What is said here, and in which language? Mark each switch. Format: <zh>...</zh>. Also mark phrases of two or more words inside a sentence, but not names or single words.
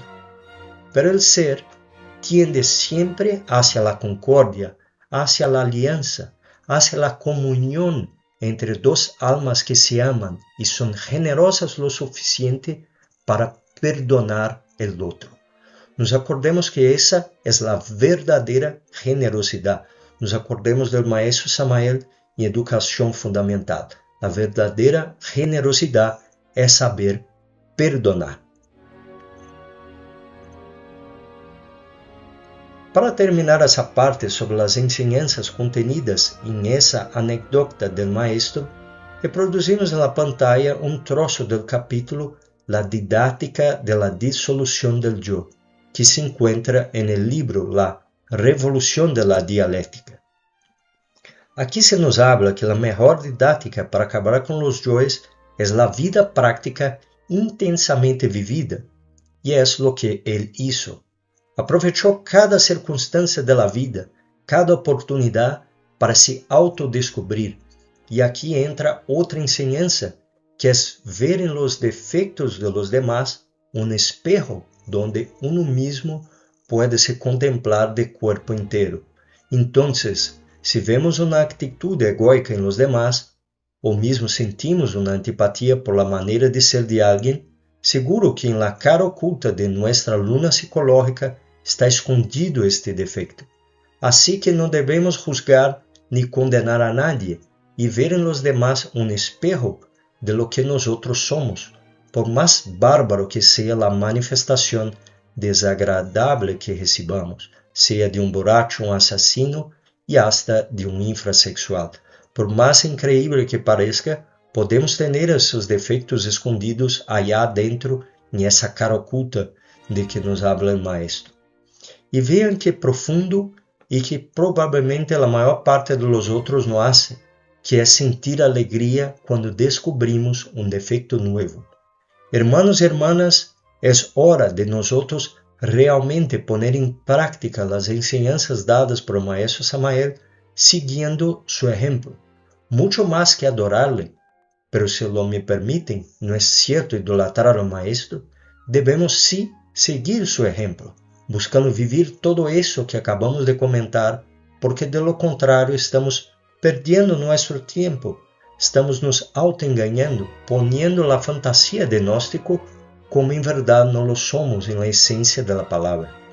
<es>Pero el ser tiende siempre hacia la concordia, hacia la alianza, hacia la comunión entre dos almas que se aman y son generosas lo suficiente para perdonar el otro. Nos acordemos que esa es la verdadera generosidad. Nos acordemos del maestro Samael en educación fundamental. La verdadera generosidad es saber perdonar.</es> <pt>Para terminar essa parte sobre as</pt> <es>enseñanças contenidas</es> <pt>em essa</pt> <es>anécdota del maestro,</es> <pt>reproduzimos na pantalla um troço do capítulo La didáctica de la disolución del yo,</pt> <es>que se encuentra en el libro</es> <pt>La Revolución de la Dialéctica. Aqui</pt> <es>se nos habla que</es> <pt>a melhor didáctica para acabar com os yoes é a vida práctica intensamente vivida, e é o que ele hizo. Aprovechou cada circunstância da vida, cada oportunidade para se autodescobrir. E aqui entra outra enseñança, que é ver em los defeitos</pt> <es>de los demás</es> <pt>um</pt> <es>espejo donde uno mismo</es> <pt>pode se contemplar</pt> <es>de cuerpo</es> <pt>inteiro. Então, se vemos uma atitude egoica em</pt> <es>los demás,</es> <pt>ou mesmo sentimos uma antipatia por la maneira de ser de alguém,</pt> <es>seguro que en la cara oculta de nuestra luna psicológica está escondido este defecto. Así que no debemos juzgar ni condenar a nadie y ver en los demás un espejo de lo que nosotros somos, por más bárbaro que sea la manifestación desagradable que recibamos, sea de un borracho, un asesino y hasta de un infrasexual. Por más increíble que parezca, podemos tener esos defectos escondidos allá adentro en esa cara oculta de que nos habla el maestro.</es> <pt>E vean que profundo e que provavelmente a maior parte dos outros não hace, que é sentir alegria quando descobrimos um defeito novo.</pt> <es>Hermanos y hermanas, es hora de nosotros realmente poner en práctica las enseñanzas dadas por el maestro Samael, siguiendo su ejemplo. Mucho más que adorarle, pero si lo me permiten, no es cierto idolatrar al maestro, debemos sí seguir su ejemplo, buscando vivir todo eso que acabamos de comentar, porque de lo contrario estamos perdiendo nuestro tiempo, estamos nos autoengañando, poniendo la fantasía de gnóstico como en verdad no lo somos en la esencia de la palabra.</es>